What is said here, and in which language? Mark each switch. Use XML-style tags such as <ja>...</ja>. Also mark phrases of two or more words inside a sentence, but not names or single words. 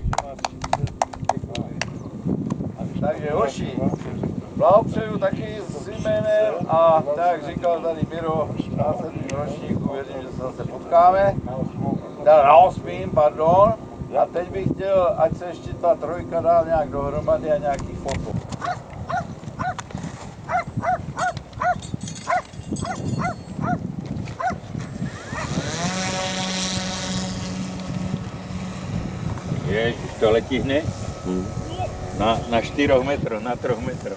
<cs>Takže hoši, blahopřeju taky svým jménem a tak jak říkal tady Miro, na 7. ročníku, věřím, že se zase potkáme. Na 8. pardon. A teď bych chtěl, ať se ještě ta trojka dá nějak dohromady a nějaký foto. Ježiš, to letí hned?</cs> <sk>Na 4 metroch, na 3 metroch.</sk>